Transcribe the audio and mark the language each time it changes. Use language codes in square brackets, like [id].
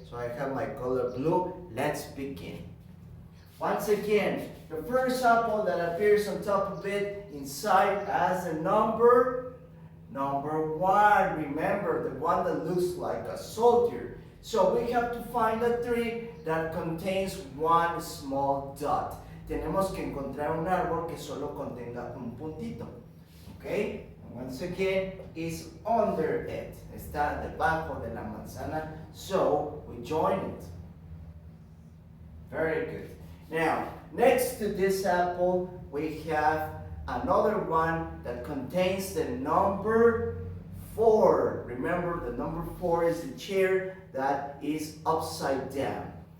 [en] So I have my color blue. Let's begin. Once again, the first apple that appears on top of it, inside has a number 1. Remember, the one that looks like a soldier. So we have to find a tree that contains 1 small dot. [es] Tenemos que encontrar un árbol que solo contenga un puntito. Okay? [en] Once again, it's under it. [es] Está debajo de la manzana. [en] So we join it. Very good. Now, next to this apple, we have another one that contains the number 4. Remember, the number 4 is the chair that is upside down.